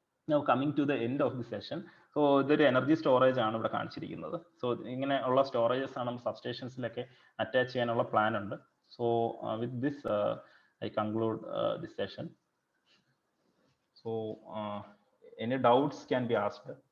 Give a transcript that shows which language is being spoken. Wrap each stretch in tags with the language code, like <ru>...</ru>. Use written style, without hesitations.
<en>Now coming to the end of the session, so</en> <ml>ഇതൊരു energy storage ആണ് ഇവിടെ കാണിച്ചിരിക്കുന്നത്. സോ ഇങ്ങനെ ഉള്ള സ്റ്റോറേജസ് ആണ് നമ്മൾ സബ്സ്റ്റേഷൻസിലൊക്കെ അറ്റാച്ച് ചെയ്യാനുള്ള പ്ലാൻ ഉണ്ട്.</ml> <en>So with this I conclude this session. So any doubts can be asked.</en>